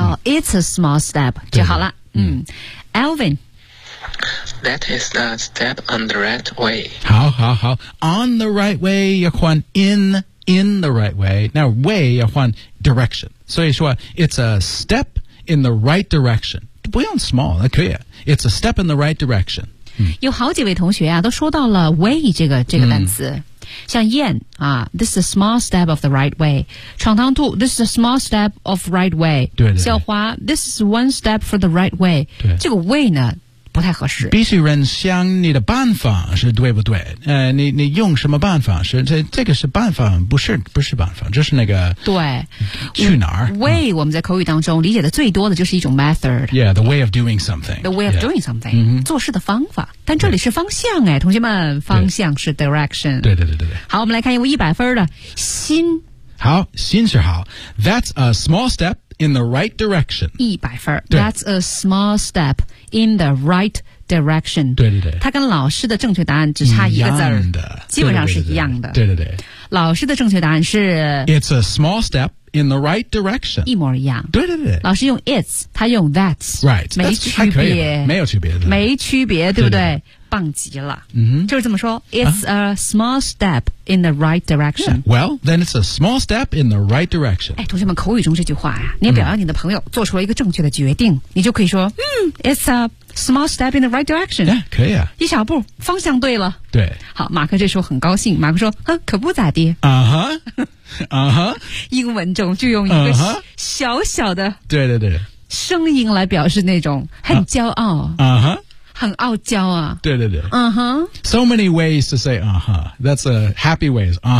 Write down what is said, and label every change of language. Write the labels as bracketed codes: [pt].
[en] it's a small step [zh] 就好了 [en] Alvin That is a step on the right way. [zh] 好。 [en] On the right way, [zh] 要换 [en] in the right way. Now, way, [zh] 要换 [en] direction. [zh] 所以说 [en] it's a step in the right direction. [zh] 不用 [en] small, [zh] 可以。 [en] It's a step in the right direction. [zh] 有好几位同学啊，都说到了 way 这个单词。像燕啊 [en] ，this is a small step of the right way。闯堂兔 ，this is a small step of right way。 [zh] 对。 [en] 小花 ，this is one step for the right way。 [zh] 对。这个 way 呢？不太合适，必须人想你的办法是对不对？你用什么办法是这个是办法，不是办法，就是那个对去哪儿 way 我们在口语当中理解的最多的就是一种 method， [en] yeah the way of doing something， the way of doing something、 yeah. [zh] 做事的方法，但这里是方向哎，同学们，方向是 direction，对。好，我们来看一位100分的心，好，心是好 [en] ，That's a small step in the right direction， [zh] 100分 [en] ，That's a small step。In the right direction. [zh] 对对对，它跟老师的正确答案只差一个字，基本上是一样的。对对 对, 对, 对, 对，老师的正确答案是 [en] It's a small step in the right direction. [zh] 一模一样。对对对，老师用 it's, 他用 that's. [en] Right, [zh] 没区别，没有区别的，没区别，对不 对, 对, 对, 对？棒极了。嗯哼，就是这么说。 [en] It's a small step in the right direction.、 Well, then it's a small step in the right direction. [zh] 哎，同学们，口语中这句话呀、啊，你表扬你的朋友、做出了一个正确的决定，你就可以说， [en] it's a small step in the right direction. [zh] 哎、yeah, ，可以啊，一小步，方向对了。对，好，马克这时候很高兴。马克说，哼，可不咋地。英文中就用一个小小的，对对对，声音来表示那种很骄傲。很傲娇啊。对对对。 [en] So many ways to say, That's a happy ways.